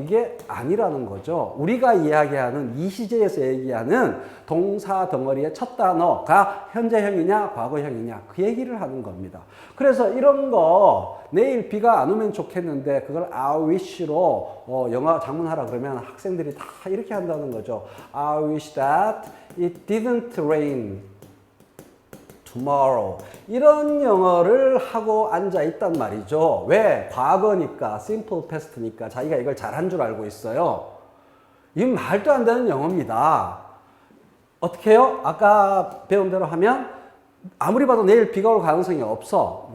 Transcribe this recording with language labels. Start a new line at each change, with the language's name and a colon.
Korean: 이게 아니라는 거죠. 우리가 이야기하는 이 시제에서 얘기하는 동사 덩어리의 첫 단어가 현재형이냐 과거형이냐 그 얘기를 하는 겁니다. 그래서 이런 거 내일 비가 안 오면 좋겠는데 그걸 I wish로 영어 작문하라 그러면 학생들이 다 이렇게 한다는 거죠.
English: I wish that it didn't rain tomorrow.
Korean: 이런 영어를 하고 앉아 있단 말이죠. 왜? 과거니까, simple past니까 자기가 이걸 잘한 줄 알고 있어요. 이건 말도 안 되는 영어입니다. 어떻게 해요? 아까 배운 대로 하면 아무리 봐도 내일 비가 올 가능성이 없어.